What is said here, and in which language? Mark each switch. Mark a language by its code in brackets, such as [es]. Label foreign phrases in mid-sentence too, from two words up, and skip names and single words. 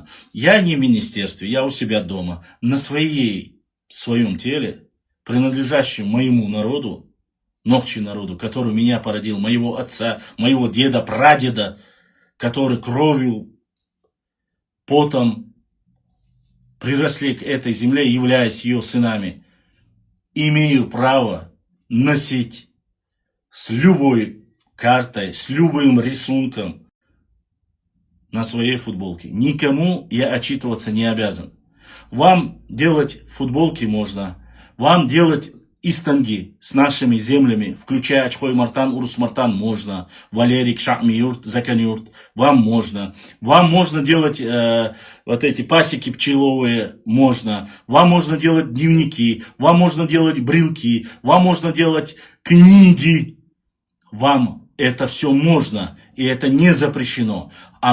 [ru] Я не в министерстве, я у себя дома, на своем теле, принадлежащем моему народу, Нохчи народу, который меня породил, моего отца, моего деда, прадеда, который кровью, потом приросли к этой земле, являясь ее сынами, имею право носить с любой картой, с любым рисунком на своей футболке. Никому я отчитываться не обязан. Вам делать футболки можно, вам делать истанги с нашими землями, включая Ачхой-Мартан, Урус-Мартан, можно. Валерик, Шахми-Юрт, Закан-Юрт, вам можно. Вам можно делать вот эти пасеки пчеловые, можно. Вам можно делать дневники, вам можно делать брелки, вам можно делать книги. Вам это все можно, и это не запрещено.